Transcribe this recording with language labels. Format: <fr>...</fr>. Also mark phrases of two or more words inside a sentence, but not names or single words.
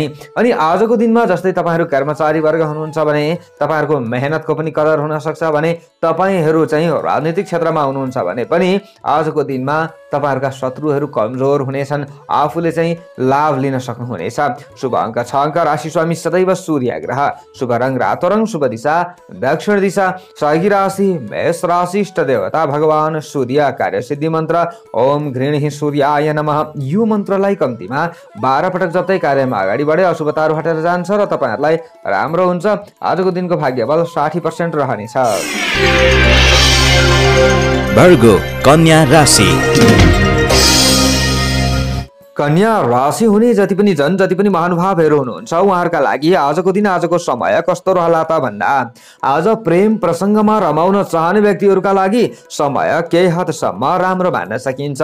<ne>अनि आजको दिनमा जस्तै तपाईहरू कर्मचारी वर्ग हुनुहुन्छ भने तपाईहरूको मेहनतको पनि कदर हुन सक्छ भने तपाईहरू चाहिँ राजनीतिक क्षेत्रमा हुनुहुन्छ भने पनि आजको दिनमा तपाईहरूका शत्रुहरू कमजोर हुनेछन्, आफूले चाहिँ लाभ लिन सक्नुहुनेछ। शुभ अङ्क 6 अङ्क, राशि स्वामी सदैव सूर्य ग्रह, शुभ रङ रातो रङ, शुभ दिशा दक्षिण दिशा, सहयोगी राशि मेष राशि, इष्ट देवता भगवान सूर्य, कार्यसिद्धि मन्त्र</ne> <sa>ओम गृह्णी सूर्याय नमः।</sa> <ne>यो मन्त्रलाई कम्तीमा 12 पटक जप्दै कार्यमा अगाडि बढे अशुभताहरू हटेर जान्छ र तपाईहरूलाई राम्रो हुन्छ। आजको दिनको भाग्यबल 60% रहनेछ। वर्गो कन्या राशि। कन्या राशि हुने जति पनि महानुभावहरू हुनुहुन्छ उहाँहरूका लागि आजको दिन आजको समय कस्तो रहला त भन्दा आज प्रेम प्रसङ्गमा रमाउन चाहने व्यक्तिहरूका लागि समय केही हदसम्म राम्रो मान्न सकिन्छ।</ne>